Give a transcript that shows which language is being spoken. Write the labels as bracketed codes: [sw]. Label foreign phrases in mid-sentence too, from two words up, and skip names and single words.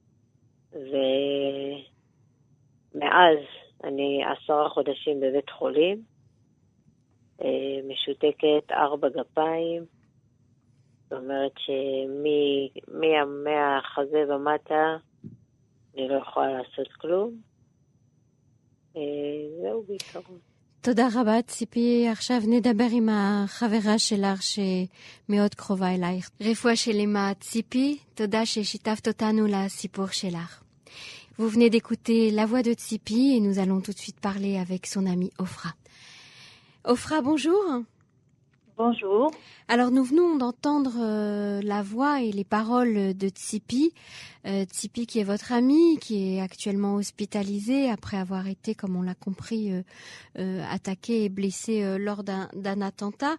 [he] ומאז אני 10 חודשים בבית חולים, משותקת 4 גפיים, זאת אומרת מהחזה ומטה אני לא יכולה לעשות כלום. זהו בעיקרון. תודה רבה ציפי. עכשיו נדבר עם החברה שלך שמאוד קרובה אלייך. רפואה שלמה ציפי, תודה ששיתפת אותנו לסיפור שלך. [fr] Vous venez d'écouter la voix de Tsipi et nous allons tout de suite parler avec son amie Ofra. Ofra, bonjour. Bonjour. Alors nous venons d'entendre la voix et les paroles de Tsipi. Tsipi qui est votre amie, qui est actuellement hospitalisée après avoir été, comme on l'a compris, attaquée et blessée lors d'un attentat.